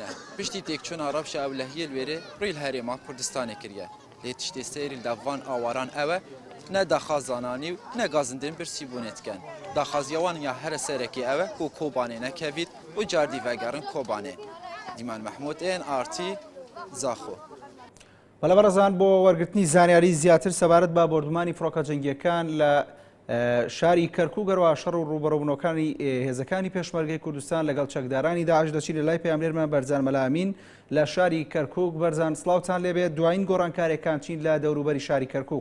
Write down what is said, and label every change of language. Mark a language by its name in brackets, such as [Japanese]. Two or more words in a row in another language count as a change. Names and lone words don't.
[Kurdish] Piştî têkçûna rewşa ewlehiyê li wêrê rûyê li herêma Kurdistanê kiriye. Lê tiştê seyrî li van awaran ew e ne daxaz zananî û ne gazindên birsî bûnê dikin. Daxaziya wan ya here serekê ew e ku Kobanê nekevît û cardî vegerin Kobanê. Dîman Mehmûd ên artî Zaxo. [Central Kurdish] بەڵێبەڕێزان بۆ وەرگرتنی زانیاری زیاتر سەبارەت بە بۆردومانی فڕۆکە جەنگیەکان لە شاری کەرکووک گەڕوا شەڕ و ڕوبەڕووبوونەوەکانی هێزەکانی پێشمەرگەی کوردستان لەگەڵ چەکدارانی داعش دەچی لە لای پەیامبەرمان بەرزان مەلامین لە شاری کەرکووک بەرزان سڵاوتان لێبێت دوایین گۆڕانکارێکان چین لە دەوروبەری شاری کەرکووک.